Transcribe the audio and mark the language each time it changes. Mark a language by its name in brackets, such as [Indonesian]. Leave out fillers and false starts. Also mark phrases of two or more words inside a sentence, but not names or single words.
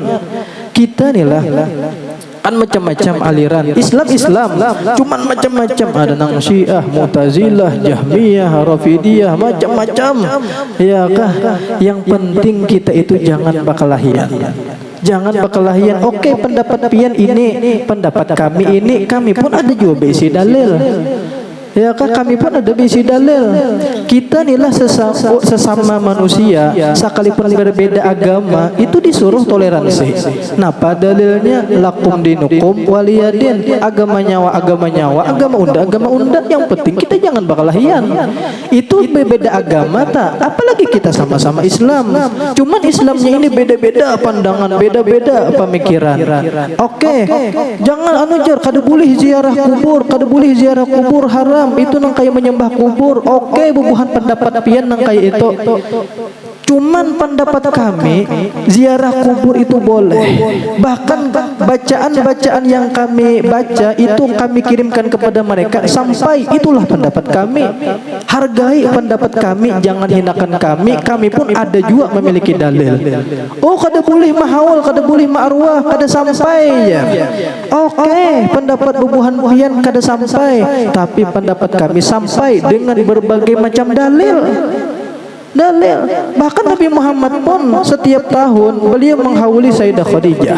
[Banjar] Kita nih lah kan macam-macam aliran Islam, cuman macam-macam, ada nang Syiah, Mu'tazilah, Jahmiyah, Rafidiyah, macam-macam. Ya kah? Yang penting kita itu jangan bakalahian. Jangan bakalahian. Oke, pendapat pian ini, pendapat kami ini, kami pun ada juga besi dalil. Ya kan, kami pun ada bisi dalil. Kita inilah sesama manusia, sekalipun berbeda agama itu disuruh toleransi. Nah, pada dalilnya [Arabic] لكم دينكم ولي دين, [Banjar] agama nyawa, agama unda. Yang penting kita jangan bakalahian. Itu berbeda agama tak, apalagi kita sama-sama Islam. [Indonesian] Cuman Islamnya ini beda-beda pandangan, beda-beda pemikiran. [Banjar] Oke, jangan kada boleh ziarah kubur, haram. Itu nang kayak menyembah kubur. Oke, bubuhan pendapat pian nang kayak itu. [Indonesian] Cuman pendapat kami ziarah kubur itu boleh. Bahkan bacaan-bacaan yang kami baca itu kami kirimkan kepada mereka sampai itulah pendapat kami. Hargai pendapat kami, jangan hinakan kami. Kami pun ada juga memiliki dalil. [Banjar] Oh, kada boleh mahawal, kada boleh ma'arwah, kada sampai ya. Oke, pendapat bubuhan pian kada sampai, tapi pendapat kami sampai dengan berbagai macam dalil. [Indonesian] Bahkan Nabi Muhammad pun setiap tahun beliau menghawali Sayyidah Khadijah.